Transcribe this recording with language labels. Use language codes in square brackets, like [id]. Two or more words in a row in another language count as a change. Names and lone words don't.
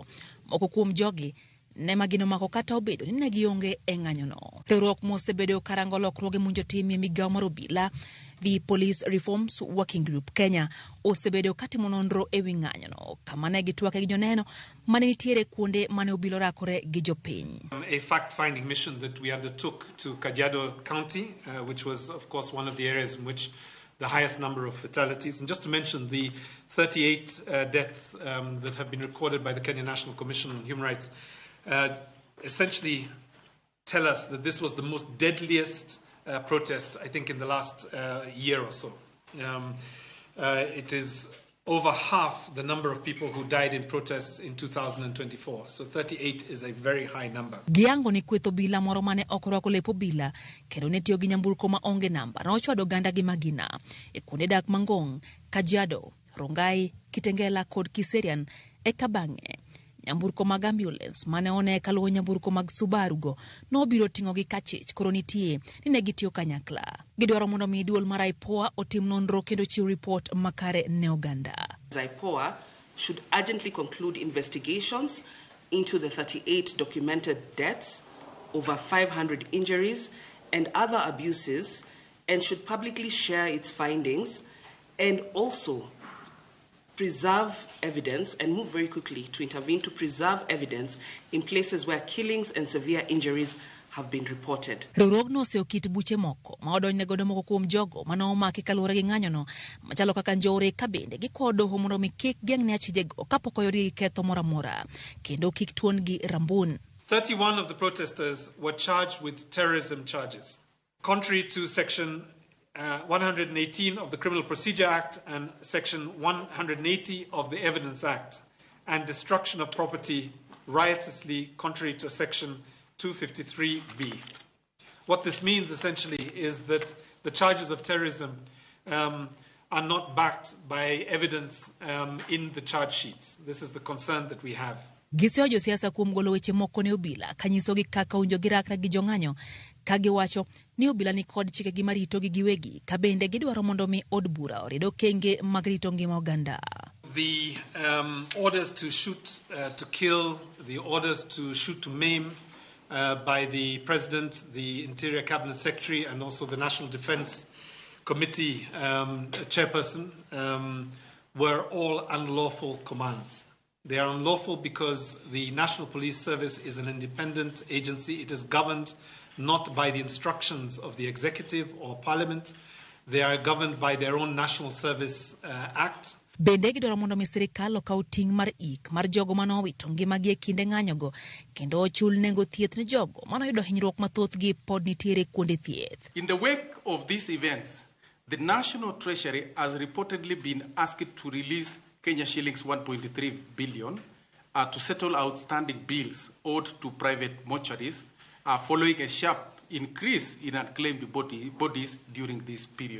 [luo] Moko kuom jogi ne magino mako kata obedo ni ne gionge e ng'anyono. Riwruok mosebedo karango lokruoge munjo tim e migao mar obila, the Police Reforms Working Group Kenya osebedo katimo nonro e wi ng'anyono kama ne gitwake gi joneno mane nitiere kuonde mane obila rakore gi jopiny. [en] A fact-finding mission that we undertook to Kajiado County, which was of course one of the areas in which the highest number of fatalities. And just to mention the 38 deaths that have been recorded by the Kenya National Commission on Human Rights essentially tell us that this was the most deadliest protest, I think, in the last year or so. It is over half the number of people who died in protests in 2024. So 38 is a very high number. [luo] Giango ni kwetho bila moro mane okorwako lepo bila kendo ne tiyo gi nyamburko ma onge namba na ochwado ganda gi magina e kuonde dak Mangong, Kajiado, Rongai, Kitengela kod Kiserian e Kabange. Nyamburko mag ambulance mane one kaluwo nyamburko mag Subaru go no biro tingo gi kachich koro nitie ni ne gitiyo kanyakla. Gidwaro mondo mi duol mar IPOA otim nonro kendo chiw report makare ne oganda. [en] IPOA should urgently conclude investigations into the 38 documented deaths, over 500 injuries and other abuses, and should publicly share its findings and also preserve evidence and move very quickly to intervene to preserve evidence in places where killings and severe injuries have been reported. [luo] Riwruogno osekit buche moko ma odonjne godo moko kuom jogo mane omaki kaluwore gi ng'anyono machalo kaka njore ka bende gikwayo doho mondo mi kik geng'ne achijego kapok oyudgi ketho moro amora kendo kik tuongi rambun. [en] 31 of the protesters were charged with terrorism charges. Contrary to Section 118 of the Criminal Procedure Act and Section 180 of the Evidence Act, and destruction of property riotously contrary to Section 253B. What this means essentially is that the charges of terrorism are not backed by evidence in the charge sheets. This is the concern that we have. [luo] Giseo josiasa kuom golo weche moko ne obila kanyisogi kaka unjo girakra gi jong'anyo ka giwacho ni obila ni kod chike gi marito gi giwegi ka bende gidwaro mondo mi od bura orido kenge mag rito ngima oganda. [en] The orders to shoot to kill, the orders to shoot to maim by the President, the Interior Cabinet Secretary and also the National Defense Committee chairperson were all unlawful commands. They are unlawful because the National Police Service is an independent agency. It is governed not by the instructions of the executive or parliament. They are governed by their own National Service Act. [luo] Bende gidwaro mondo mi sirikal okaw ting' mar ik mar jogo manowito ngimagi e kinde ng'anyogo kendo ochul nengo thieth ne jogo manoyudo hinyruok mathoth gi pod nitiere kuonde thieth. [en] In the wake of these events, the National Treasury has reportedly been asked to release Kenya shillings 1.3 billion to settle outstanding bills owed to private mortuaries following a sharp increase in unclaimed bodies during this period.